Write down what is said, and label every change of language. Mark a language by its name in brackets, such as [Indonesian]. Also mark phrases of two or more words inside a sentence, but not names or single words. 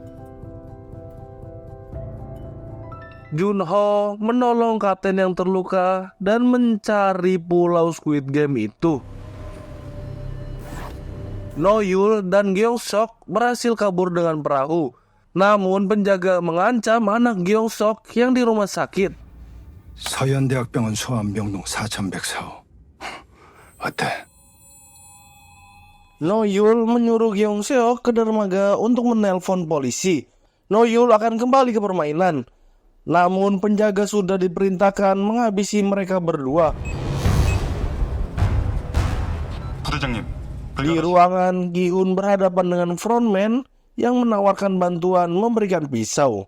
[Indonesian] Junho menolong kapten yang terluka dan mencari pulau Squid Game itu. No-yul dan Gyeong-sok berhasil kabur dengan perahu. Namun penjaga mengancam anak Gyeong-sok yang di rumah sakit. [Korean] 서현대학병원 소아암병동 4104호. 어때? [Indonesian] No-yul menyuruh Gyeong-seok ke dermaga untuk menelpon polisi. No-yul akan kembali ke permainan. Namun penjaga sudah diperintahkan menghabisi mereka berdua. [Korean] 부대장님, [Indonesian] Di ruangan, Gi-hun berhadapan dengan frontman yang menawarkan bantuan memberikan pisau.